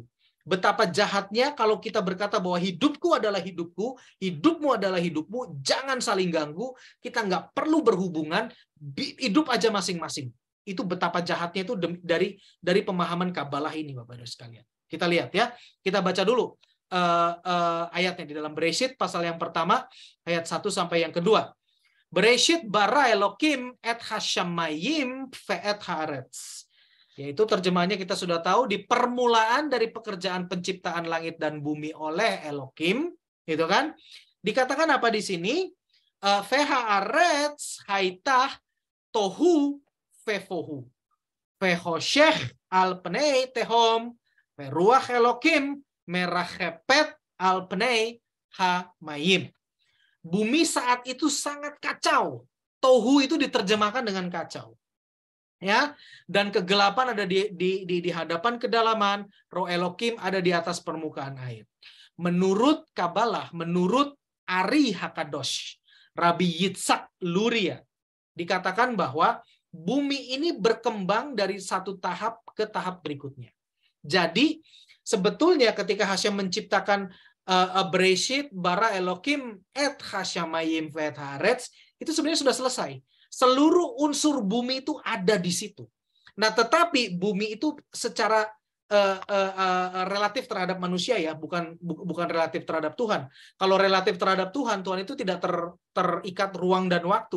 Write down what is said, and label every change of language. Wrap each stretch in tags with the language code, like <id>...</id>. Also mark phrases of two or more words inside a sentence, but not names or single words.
<id>Betapa jahatnya kalau kita berkata bahwa hidupku adalah hidupku, hidupmu adalah hidupmu, jangan saling ganggu, kita nggak perlu berhubungan, hidup aja masing-masing. Itu betapa jahatnya itu dari pemahaman Kabalah ini Bapak Ibu sekalian. Kita lihat ya, kita baca dulu ayatnya di dalam Bereshit pasal yang pertama ayat 1 sampai yang kedua.</id> <he>בראשית ברא אלהים את השמים ואת הארץ.</he> <id>Yaitu terjemahannya kita sudah tahu, di permulaan dari pekerjaan penciptaan langit dan bumi oleh Elokim, gitu kan? Dikatakan apa di sini?</id> <he>והארץ היתה תהו ובהו. וחשך על פני תהום רוח אלהים מרחפת על פני המים.</he> <id>Bumi saat itu sangat kacau. Tohu itu diterjemahkan dengan kacau. Ya, dan kegelapan ada di hadapan kedalaman, Roh Elokim ada di atas permukaan air. Menurut Kabalah, menurut Ari Hakadosh, Rabbi Yitzhak Luria, dikatakan bahwa bumi ini berkembang dari satu tahap ke tahap berikutnya. Jadi sebetulnya ketika Hashem menciptakan</id> <he>בראשית ברא אלהים את השמים ואת הארץ,</he> <id>itu sebenarnya sudah selesai. Seluruh unsur bumi itu ada di situ. Nah, tetapi bumi itu secara relatif terhadap manusia ya, bukan relatif terhadap Tuhan. Kalau relatif terhadap Tuhan, Tuhan itu tidak terikat ruang dan waktu.</id>